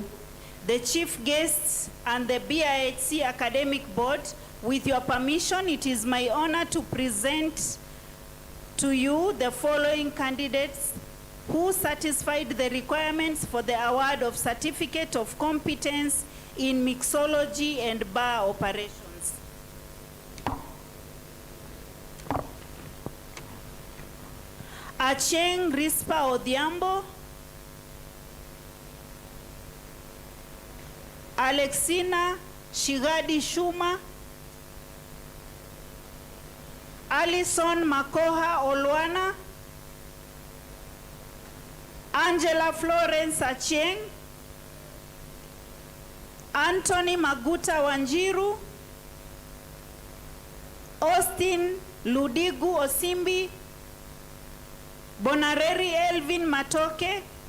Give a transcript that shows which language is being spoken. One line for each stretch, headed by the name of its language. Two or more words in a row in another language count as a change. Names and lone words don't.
English: The chief guests and the BIHC Academic Board, with your permission, it is my honor to present to you the following candidates who satisfied the requirements for the award of Certificate of Competence in Mixology and Bar Operations. Acheng Rispa Odhiambo, Alexina Shigadi Shuma, Alison Makoha Olwana, Angela Florence Acheng, Anthony Maguta Wanjiru, Austin Ludigu Osimbi, Bonareri Elvin Matoke,